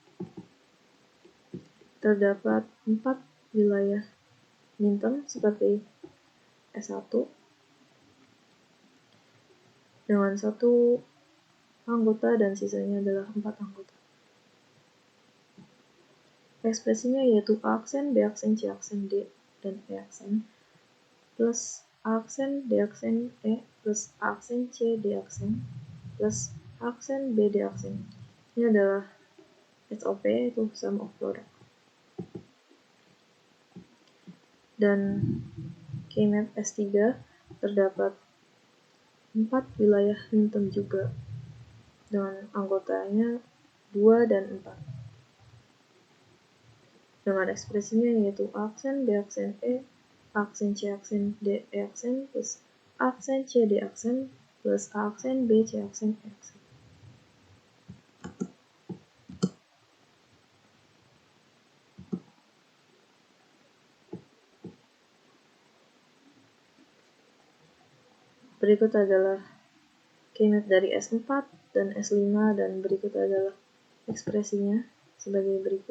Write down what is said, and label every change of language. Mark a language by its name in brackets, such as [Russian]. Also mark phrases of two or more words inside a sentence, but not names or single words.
[Indonesian] Terdapat 4 wilayah minterm seperti S1 dengan 1 anggota dan sisanya adalah 4 anggota. Ekspresinya yaitu A aksen, B aksen, C aksen, D, dan E aksen, plus A aksen, D aksen, E, plus A aksen, C, D aksen, plus A aksen, B, D aksen. Ini adalah SOP, itu [English] sum of product. [Indonesian] Dan K-map S3 terdapat 4 wilayah minterm juga dengan anggotanya 2 dan 4. Dengan ekspresinya yaitu A aksen, B aksen, E, A aksen, C aksen, D, E aksen, plus A aksen, C, D aksen, plus A aksen, B, C aksen, E aksen. Berikut adalah K-map dari S4 dan S5, dan berikut adalah ekspresinya sebagai berikut.